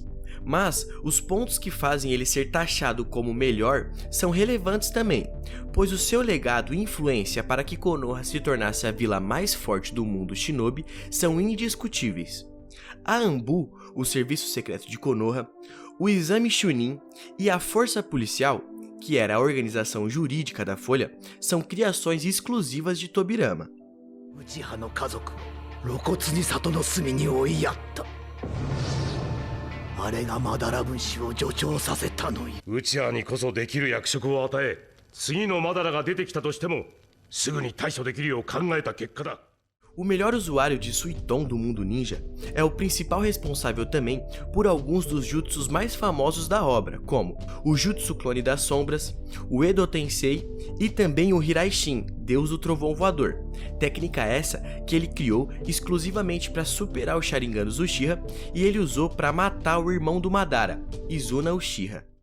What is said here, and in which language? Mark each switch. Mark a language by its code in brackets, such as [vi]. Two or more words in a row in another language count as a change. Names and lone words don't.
[pt] Mas os pontos que fazem ele ser taxado como melhor são relevantes também, pois o seu legado e influência para que Konoha se tornasse a vila mais forte do mundo shinobi são indiscutíveis. A Anbu, o serviço secreto de Konoha, o exame Chunin e a força policial, que era a organização jurídica da Folha, são criações exclusivas de Tobirama. [ja] うちはの家族、露骨に里の隅に追いやった. あれがマダラ分子を助長させたの. ウチアにこそできる役職を与え、次のマダラが出てきたとしてもすぐに対処できるよう考えた結果だ。 [pt] O melhor usuário de Suiton do mundo ninja é o principal responsável também por alguns dos jutsus mais famosos da obra, como o Jutsu Clone das Sombras, o Edo Tensei e também o Hiraishin, Deus do Trovão Voador, técnica essa que ele criou exclusivamente para superar o Sharingan dos Uchiha e ele usou para matar o irmão do Madara, Izuna Uchiha.